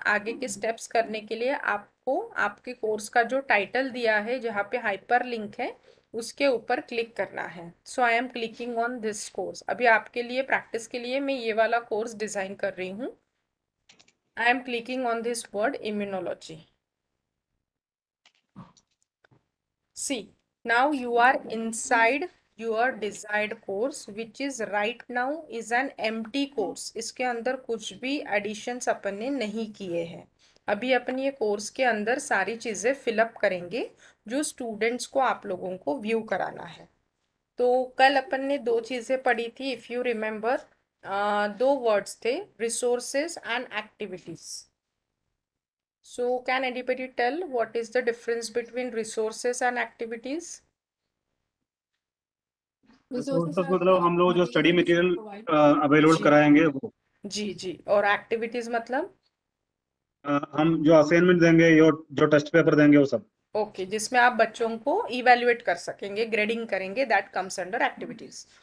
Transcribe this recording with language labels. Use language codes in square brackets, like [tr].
[hi] आगे के स्टेप्स करने के लिए आपको आपके कोर्स का जो टाइटल दिया है, जहाँ पे हाइपर लिंक है, उसके ऊपर क्लिक करना है। [en] So I am clicking on this course. [hi] अभी आपके लिए प्रैक्टिस के लिए मैं ये वाला कोर्स डिजाइन कर रही हूँ। [en] I am clicking on this word immunology. See, now you are inside your desired course, which is right now is an empty course. [hi] इसके अंदर कुछ भी additions अपन ने नहीं किए हैं। अभी अपन ये कोर्स के अंदर सारी चीजें फिलअप करेंगे जो स्टूडेंट्स को, आप लोगों को व्यू कराना है। तो कल अपन ने दो चीजें पढ़ी थी, [en] If you remember. [hi] दो वर्ड्स थे, resources and activities. [en] So, can anybody tell what is the difference between resources and activities? [hi] Resources मतलब हम लोग जो स्टडी मटेरियल अवेलेबल जी कराएंगे वो। जी जी। और एक्टिविटीज मतलब? हम जो असाइनमेंट देंगे या जो टेस्ट पेपर देंगे वो सब। ओके, जिसमें आप बच्चों को इवेल्युएट कर सकेंगे, ग्रेडिंग करेंगे, [en] That comes under activities.